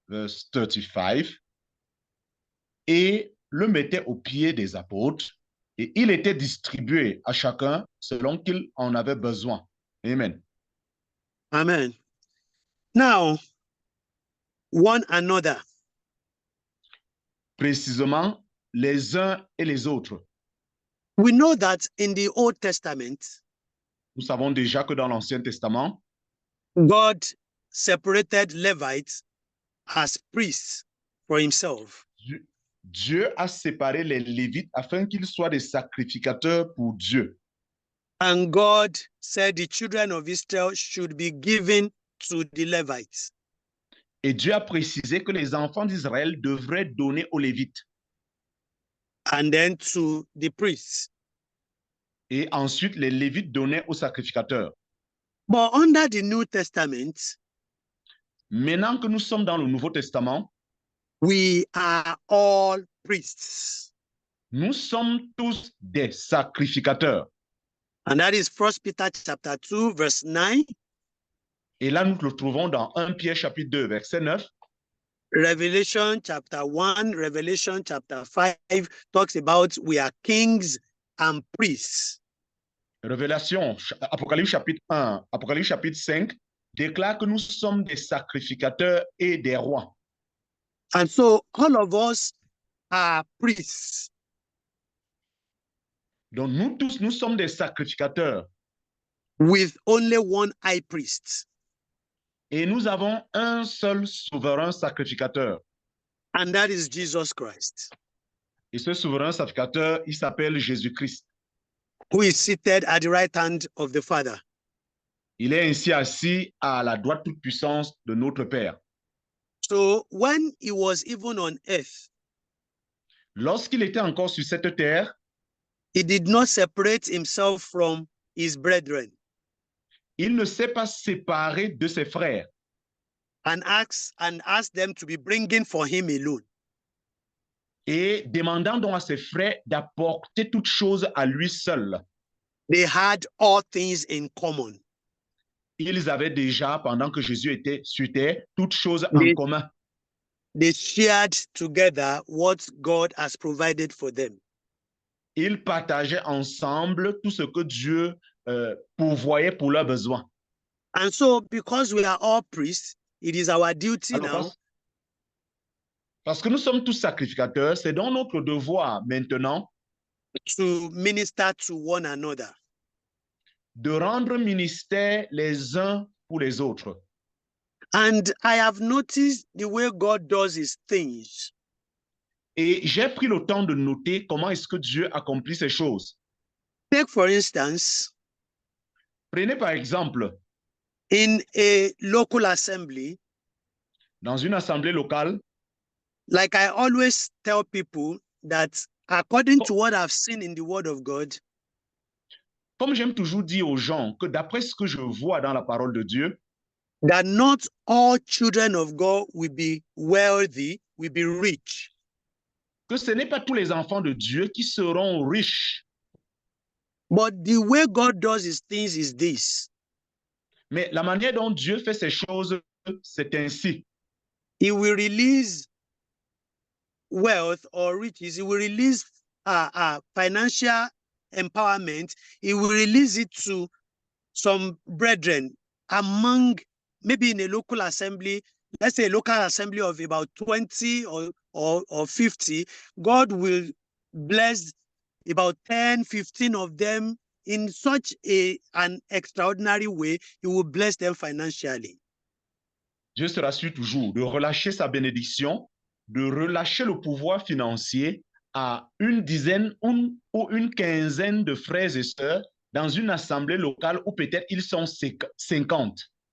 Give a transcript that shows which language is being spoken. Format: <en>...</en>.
<en>Verse 35.</en> <fr>Et le mettaient aux pieds des apôtres et il était distribué à chacun selon qu'il en avait besoin. Amen.</fr> <en>Amen. Now, one another.</en> <fr>Précisément, les uns et les autres.</fr> <en>We know that in the Old Testament,</en> <fr>Nous savons déjà que dans l'Ancien Testament,</fr> <en>God separated Levites as priests for himself.</en> <fr>Dieu a séparé les Lévites afin qu'ils soient des sacrificateurs pour Dieu.</fr> <en>And God said the children of Israel should be given to the Levites.</en> <fr>Et Dieu a précisé que les enfants d'Israël devraient donner aux Lévites.</fr> <en>And then to the priests.</en> <fr>Et ensuite, les Lévites donnaient aux sacrificateurs.</fr> <en>But under the New Testament,</en> <fr>Maintenant que nous sommes dans le Nouveau Testament,</fr> <en>we are all priests.</en> <fr>nous sommes tous des sacrificateurs.</fr> <en>And that is 1 Peter chapter 2, verse 9.</en> <fr>Et là, nous le trouvons dans 1 Pierre chapitre 2, verset 9.</fr> <en>Revelation chapter 1, Revelation chapter 5 talks about we are kings and priests.</en> <fr>Révélation, Apocalypse chapitre 1, Apocalypse chapitre 5 déclare que nous sommes des sacrificateurs et des rois.</fr> <en>And so all of us are priests.</en> <fr>Donc nous tous, nous sommes des sacrificateurs.</fr> <en>With only one high priest.</en> <fr>Et nous avons un seul souverain sacrificateur.</fr> <en>And that is Jesus Christ.</en> <fr>Et ce souverain sacrificateur, il s'appelle Jésus-Christ.</fr> <en>Who is seated at the right hand of the Father.</en> <fr>Il est ainsi assis à la droite toute puissance de notre Père.</fr> <en>So when he was even on earth,</en> <fr>Lorsqu'il était encore sur cette terre,</fr> <en>he did not separate himself from his brethren.</en> <fr>il ne s'est pas séparé de ses frères.</fr> <en>And asked them to be bringing for him alone.</en> <fr>Et demandant donc à ses frères d'apporter toutes choses à lui seul.</fr> <en>They had all things in common.</en> <fr>Ils avaient déjà, pendant que Jésus était sur terre, toutes choses en commun.</fr> <en>They shared together what God has provided for them.</en> <fr>Ils partageaient ensemble tout ce que Dieu pourvoyait pour leurs besoins.</fr> <en>And so, because we are all priests, it is our duty</en> <fr>Alors,</fr> <en>now</en> <fr>Parce que nous sommes tous sacrificateurs, c'est donc notre devoir maintenant</fr> <en>to minister to one another.</en> <fr>de rendre ministère les uns pour les autres.</fr> <en>And I have noticed the way God does his things.</en> <fr>Et j'ai pris le temps de noter comment est-ce que Dieu accomplit ces choses.</fr> <en>Take, for instance,</en> <fr>Prenez par exemple,</fr> <en>in a local assembly,</en> <fr>dans une assemblée locale,</fr> <en>like I always tell people that according to what I've seen in the Word of God,</en> <fr>comme j'aime toujours dire aux gens que d'après ce que je vois dans la parole de Dieu,</fr> <en>that not all children of God will be wealthy, will be rich.</en> <fr>que ce n'est pas tous les enfants de Dieu qui seront riches.</fr> <en>But the way God does his things is this.</en> <fr>Mais la manière dont Dieu fait ces choses, c'est ainsi.</fr> <en>He will release wealth or riches. He will release financial empowerment. He will release it to some brethren among, maybe in a local assembly, let's say a local assembly of about 20 or 50. God will bless about 10, 15 of them in such an extraordinary way. He will bless them financially.</en> <fr>Dieu se rassure toujours de relâcher sa bénédiction, de relâcher le pouvoir financier à une dizaine ou une quinzaine de frères et sœurs dans une assemblée locale où peut-être ils sont 50.</fr>